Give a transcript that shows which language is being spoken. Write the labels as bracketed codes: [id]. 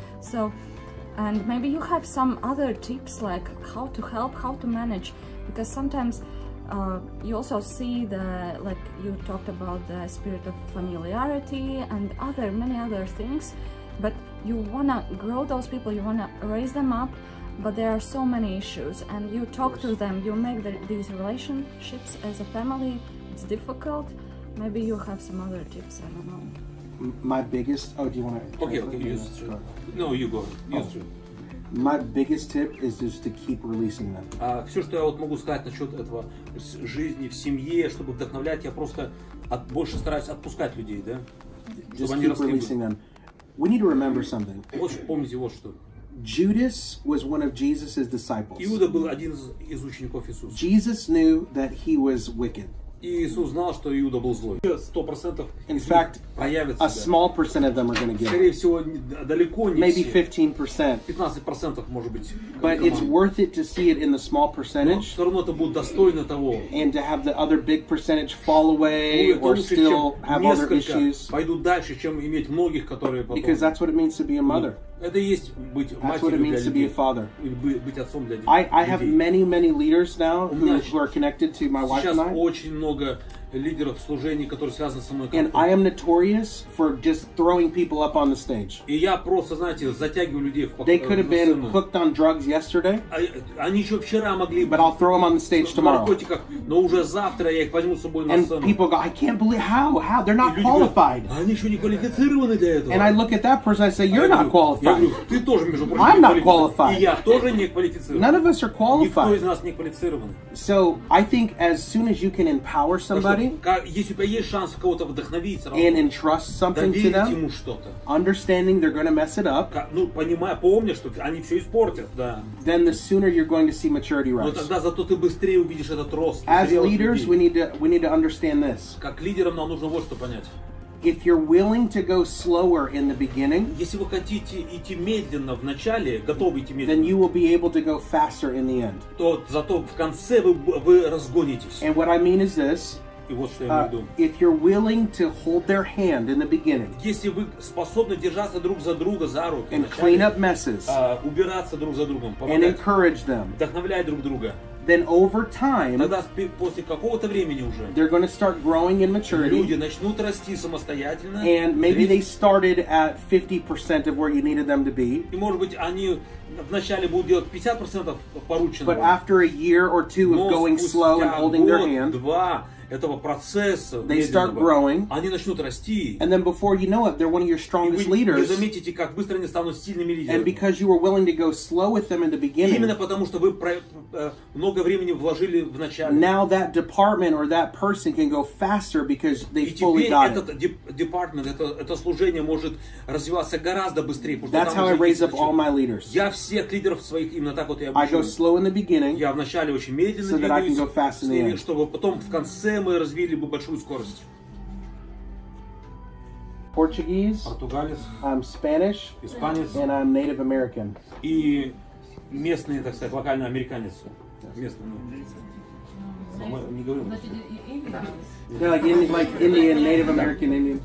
[en] So, and maybe you have some other tips like how to help, how to manage, because sometimes you also see the, like you talked about the spirit of familiarity and many other things, but you want to grow those people, you want to raise them up, but there are so many issues, and you talk to them, you make these relationships as a family, it's difficult. Maybe you have some other tips, I don't know. My biggest, do you want to? Okay, use it. No, you go. Use it. My biggest tip is just to keep releasing them. [ru] Все, что я вот могу сказать насчет этого жизни в семье, чтобы вдохновлять, я просто больше стараюсь отпускать людей, да? [en] Just keep releasing them. We need to remember something. [ru] Вот помните вот что. [en] Judas was one of Jesus's disciples. [ru] Иуда был один из учеников Иисуса. [en] Jesus knew that he was wicked. [ru] И Иисус знал, что Иуда был злой. 100% [en] In fact, [ru] проявится. [en] A small percent of them are going to get it. [ru] Скорее всего, далеко не [en] Maybe [ru] все. 15%. 15% может быть. [en] But it's worth it to see it in the small percentage. [ru] Но все равно это будет достойно того. [en] And to have the other big percentage fall away or still have other issues. [ru] Пойдут дальше, чем иметь многих, которые потом. [en] Because that's what it means to be a mother. [ru] Это и есть быть матерью для людей. Быть отцом для детей. [en] I have many leaders now who are connected to my wife and I. [ru] Сейчас очень много лидеров служений, которые связаны со мной. [en] And I am notorious for just throwing people up on the stage. [ru] И я просто, знаете, затягиваю людей в [en] They could have been hooked on drugs yesterday. [ru] Они еще вчера могли. [en] But I'll throw them on the stage tomorrow. [ru] Но уже завтра я их возьму с собой на сцену. [en] And people go, I can't believe how they're not qualified. [ru] Они еще не квалифицированы для этого. [en] And I look at that person, I say, you're not qualified. [ru] Я говорю, ты тоже, между прочим, [en] I'm not qualified. [ru] И я тоже не квалифицирован. [en] None of us are qualified. [ru] Никто из нас не квалифицирован. [en] So I think as soon as you can empower somebody. [ru] Если у тебя есть шанс кого-то вдохновить, [en] and entrust something to them, understanding they're going to mess it up, [ru] ну, помня, что они все испортят, да. [en] Then the sooner you're going to see maturity rise. [ru] Но тогда зато ты быстрее увидишь этот рост. [en] As leaders, we need to understand this. [ru] Как лидерам нам нужно вот что понять. [en] If you're willing to go slower in the beginning, [ru] если вы хотите идти медленно в начале, готовы идти медленно, [en] then you will be able to go faster in the end. [ru] То зато в конце вы разгонитесь. [en] And what I mean is this. [ru] И вот что я имею в виду. [en] If you're willing to hold their hand in the beginning, [ru] если вы способны держаться друг за друга за руки, [en] and clean up messes, [ru] убираться друг за другом, [en] and encourage them, [ru] вдохновлять друг друга, [en] then over time, [ru] тогда после какого-то времени уже, [en] they're going to start growing in maturity. [ru] Люди начнут расти самостоятельно. [en] And maybe they started at 50% of where you needed them to be. [ru] И может быть они вначале будут делать 50% порученного. [en] But after a year or two of going slow and holding their hand, [ru] два этого процесса, [en] they start growing, [ru] они начнут расти. [en] And then before you know it, they're one of your strongest leaders. [ru] Вы заметите, как быстро они станут сильными лидерами. [en] And because you were willing to go slow with them in the beginning, [ru] именно потому что вы много времени вложили в начале. [en] Now that department or that person can go faster because they fully got it. [ru] И теперь этот департмент, это служение может развиваться гораздо быстрее. [en] That's how I raise up all my leaders. [ru] Я всех лидеров своих именно так вот я [en] I go slow in the beginning, [ru] я вначале очень медленно [en] so that I can go fast in the end. [ru] Чтобы потом в конце мы развили бы большую скорость. [en] Portuguese, [ru] португалец, [en] I'm Spanish, [ru] испанец, [en] and I'm Native American. [ru] И местный, так сказать, локальный американец. Местный. Мы не говорим. [en] Yeah, like Indian, Native American Indian.